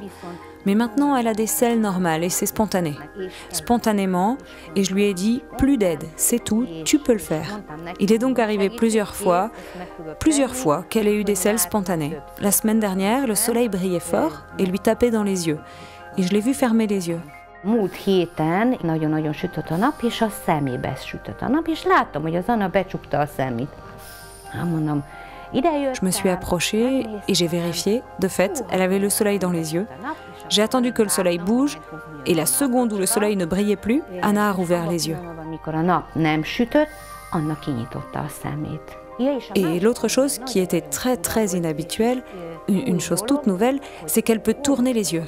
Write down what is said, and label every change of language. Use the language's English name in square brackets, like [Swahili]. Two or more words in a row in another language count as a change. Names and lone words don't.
[French] Mais maintenant, elle a des selles normales et c'est spontané. Spontanément, et je lui ai dit « Plus d'aide, c'est tout, tu peux le faire ». Il est donc arrivé plusieurs fois qu'elle ait eu des selles spontanées. La semaine dernière, le soleil brillait fort et lui tapait dans les yeux. Et je l'ai vu fermer les yeux. [Hungarian] Múlt héten nagyon-nagyon sütött a nap, és a szemébe sütött a nap, és láttam, hogy az Anna becsukta a szemét. Mondom, [French] je me suis approchée et j'ai vérifié. De fait, elle avait le soleil dans les yeux. J'ai attendu que le soleil bouge et la seconde où le soleil ne brillait plus, Anna a rouvert les yeux. Et l'autre chose qui était très très inhabituelle, une chose toute nouvelle, c'est qu'elle peut tourner les yeux.